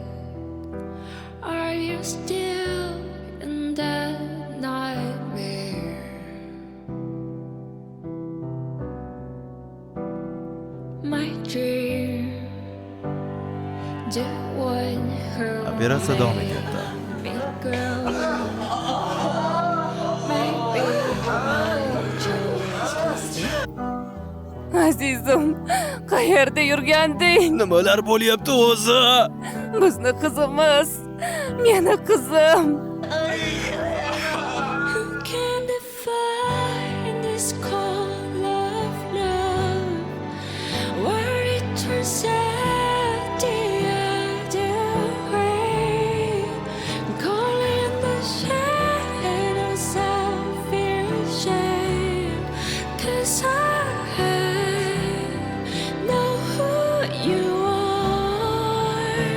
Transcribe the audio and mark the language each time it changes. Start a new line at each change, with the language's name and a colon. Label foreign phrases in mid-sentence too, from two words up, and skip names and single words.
English: Are you still in that nightmare? My dream, the one who
Uzbek: Operatsiya davom etyapti.
English: me grow. Maybe my choice is
Uzbek: Azizim, qayerda yurganding? Nimalar bo'lyapti o'zi? Bizni qizimiz, meni qizim.
English: who can define this call of love, where it turns out the other way, calling the shadows of fear and shame, 'cause I know who you are.